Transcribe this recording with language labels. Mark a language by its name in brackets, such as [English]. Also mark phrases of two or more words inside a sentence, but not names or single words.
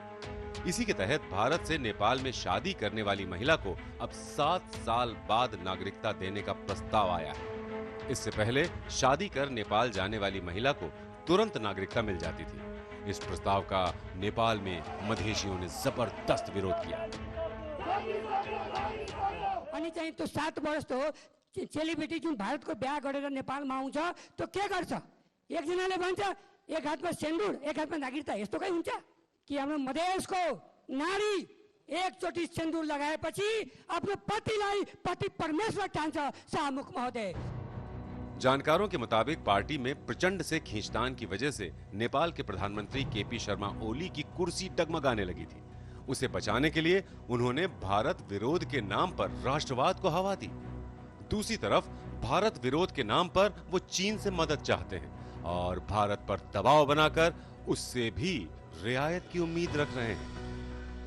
[Hindi] इसी के तहत भारत से नेपाल में शादी करने वाली महिला को अब 7 साल बाद नागरिकता देने का प्रस्ताव आया है। इससे पहले शादी कर नेपाल जाने वाली महिला को तुरंत नागरिकता मिल जाती थी। इस प्रस्ताव का नेपाल में मधेशियों ने जबरदस्त विरोध किया। [Nepali] अनि चाहिँ त्यो 7 वर्ष तो चेलीबेटी जुन भारतको बिहा गरेर नेपालमा आउँछ त्यो के गर्छ? एकजनाले भन्छ एक हातमा सेन्दुर एक हातमा नागरिकता, यस्तो कहीं हुन्छ कि हाम्रो मधेसको नारी एकचोटि सेन्दुर लगाएपछि आफ्नो पतिलाई पति परमेश्वर ठान्छ शाहमुख महोदय। [Hindi] जानकारों के मुताबिक पार्टी में प्रचंड से खींचतान की वजह से नेपाल के प्रधानमंत्री केपी शर्मा ओली की कुर्सी डगमगाने लगी थी। उसे बचाने के लिए उन्होंने भारत विरोध के नाम पर राष्ट्रवाद को हवा दी। दूसरी तरफ भारत विरोध के नाम पर वो चीन से मदद चाहते हैं और भारत पर दबाव बनाकर उससे भी रियायत की उम्मीद रख रहे हैं।